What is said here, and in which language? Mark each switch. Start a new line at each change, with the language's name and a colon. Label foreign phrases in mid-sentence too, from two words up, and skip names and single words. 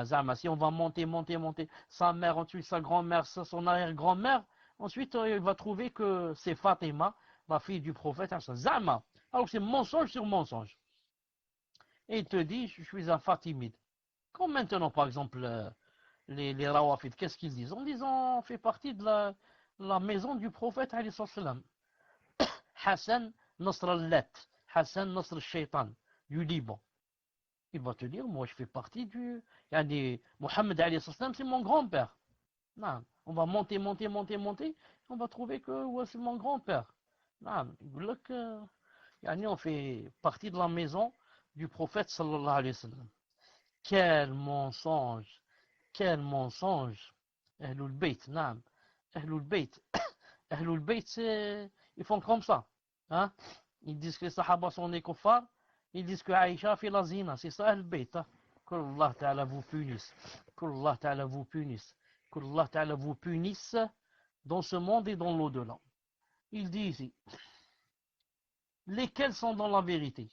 French: Zama, si on va monter, sa mère, ensuite sa grand-mère, son arrière-grand-mère, ensuite il va trouver que c'est Fatima, la fille du prophète. Zama. Alors c'est mensonge sur mensonge. Et il te dit, je suis un Fatimide. Comme maintenant, par exemple, les Rawafid, qu'est-ce qu'ils disent? En disant, on fait partie de la maison du prophète,
Arabic: عليه السلام.
French: Hassan Nasr al-Lat, Hassan Nasr al-Shaytan, du Liban. Il va te dire, moi je fais partie du... Mohammed
Arabic: عليه السلام,
French: c'est mon grand-père. Non, on va monter, on va trouver que ouais, c'est mon grand-père. Non, on fait partie de la maison du prophète
Arabic: صلى الله عليه وسلم.
French: Quel mensonge, quel mensonge.
Arabic: أهل البيت، نعم. أهل البيت. أهل البيت,
French: ils font comme ça. Hein? Ils disent que les Sahaba sont des kuffars. Ils disent que Aïcha fait la zina. C'est ça
Arabic: أهل البيت.
French: Qu'
Arabic: الله تعالى
French: vous punisse. Qu'
Arabic: الله تعالى
French: vous punisse. Qu'
Arabic: الله تعالى
French: vous punisse dans ce monde et dans l'au-delà. Il dit ici, lesquels sont dans la vérité?